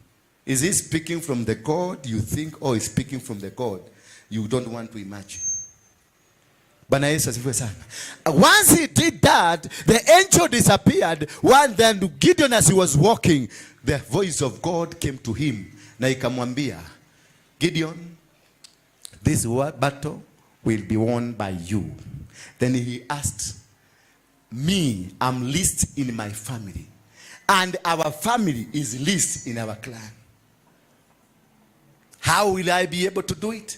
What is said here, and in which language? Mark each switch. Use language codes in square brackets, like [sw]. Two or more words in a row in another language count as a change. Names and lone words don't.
[en] Is he speaking from the God you think, or is speaking from the God you don't want to imagine? Once he did that, the angel disappeared. Then Gideon, as he was walking, the voice of God came to him. [sw] Na ikamwambia, Gideon, [en] this battle will be won by you. Then he asked, me, I'm least in my family, and our family is least in our clan. How will I be able to do it?